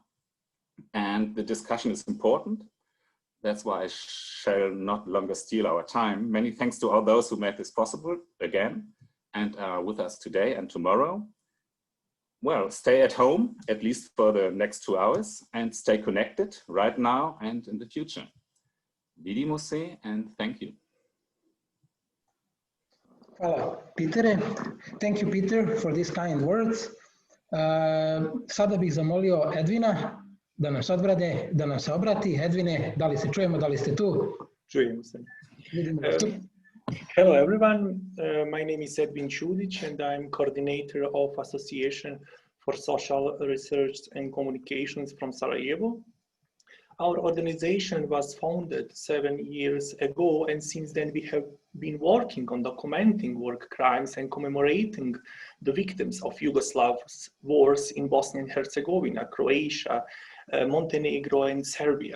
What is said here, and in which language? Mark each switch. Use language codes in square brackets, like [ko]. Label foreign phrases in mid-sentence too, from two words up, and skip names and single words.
[en] And the discussion is important. That's why I shall not longer steal our time. Many thanks to all those who made this possible again and are with us today and tomorrow. Well, stay at home, at least for the next 2 hours, and stay connected right now and in the future. [bs] Vidimo se, [en] and thank you. [bs] Hvala, Petere. [en] Thank you, Peter, for these kind words. [bs] Sada bih zamolio Edvina da nas odbrane, da nas obrati. Edvine, da li se čujemo, da li ste tu? Čujemo se. [en] Hello everyone, my name is Edvin Čudić and I'm coordinator of Association for Social Research and Communications from Sarajevo. Our organization was founded 7 years ago, and since then we have been working on documenting war crimes and commemorating the victims of Yugoslav's wars in Bosnia and Herzegovina, Croatia, Montenegro and Serbia.